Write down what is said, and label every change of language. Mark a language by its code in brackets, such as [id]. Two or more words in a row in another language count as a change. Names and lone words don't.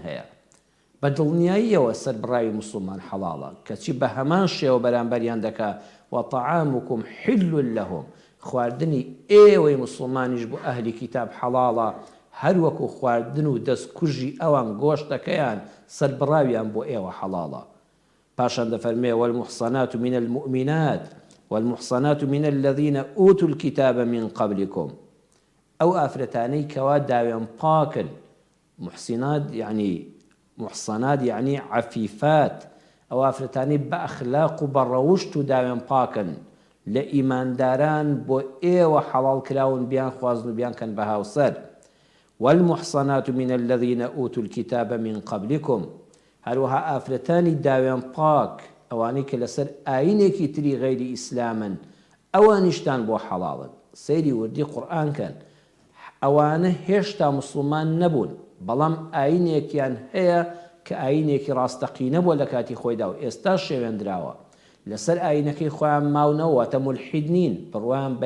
[ckb] هەیە بە دڵنیاییەوە سەربڕاوی مسلمان حەڵاڵە کەچی بە هەمان شێوە بەرامبەریان دەکا [ar] وەطعامکم حل لەهم [ckb] خواردنی ئێوەی مسلمانیش بۆ ئەهلی کتاب حەڵاڵە هەروەکو خواردن و دەستکوژی ئەوان گۆشتەکەیان سەربڕاویان بۆ ئێوە حەڵاڵە پاشان دەفەرمێ [ar] والمحصنات من المؤمنات والمحصنات من الذين أوتوا الكتاب من قبلكم [ckb] أو ئافرەتانەی کەوا داوێن پاکن [ar] محصنات يعني عفيفات [ckb] أو ئافرەتانەی بە ئەخلاق و بە ڕەوشت و داوێن پاکن لە ئیمانداران بۆ ئێوە حەڵاڵ کراون بیان خوازن و بیان کەن بە هاوسەر [ar] والمحصنات من الذين أوتوا الكتاب من قبلكم [ckb] هەروەها ئافرەتانی داوێن پاک ئەوانەی کە لەسەر ئاینێکی تری غەیری ئیسلامن ئەوانیشتان بۆ حەڵاڵن سەیری وردی قورئان کەن ئەوانە هێشتا مسلمان نەبوون بەڵام ئاینێکیان هەیە کە ئاینێکی ڕاستەقینە بۆ لە کاتی خۆیدا و ئێستا شێوێنراوە لەسەر ئاینەکەی خۆیان ماونەوە واتە مولحید نین بڕوایان بە